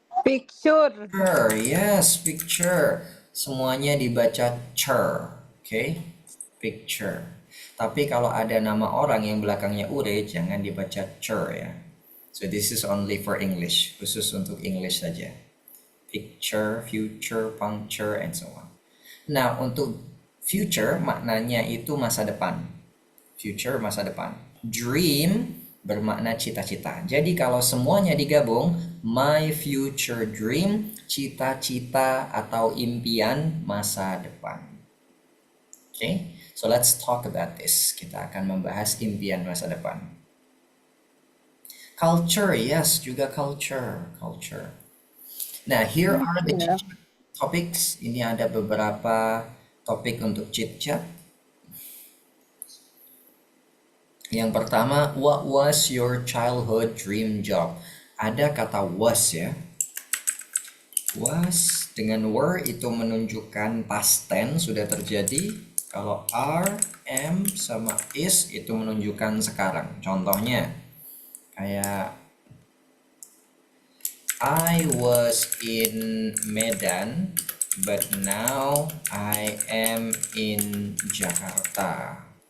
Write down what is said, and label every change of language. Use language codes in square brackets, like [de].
[id] Picture, yes, picture. Semuanya dibaca cher, oke? Picture. Tapi kalau ada nama orang yang belakangnya ure, jangan dibaca cher ya. [en] So this is only for English, [id] khusus untuk English saja. [en] Picture, future, puncture, and so on. [id] Nah, untuk future maknanya itu masa depan. Future, masa depan. Dream bermakna cita-cita. Jadi kalau semuanya digabung, [en] my future dream, [id] cita-cita atau impian masa depan. [en] Okay, so let's talk about this. [id] Kita akan membahas impian masa depan. Culture, yes, juga culture. Nah, [en] here are the topics. [id] Ini ada beberapa topik untuk chit-chat. Yang pertama, [en] what was your childhood dream job? [id] Ada kata was ya. Was dengan were itu menunjukkan past tense sudah terjadi. Kalau are, am sama is itu menunjukkan sekarang. Contohnya kayak [en] I was in Medan, but now I am in Jakarta.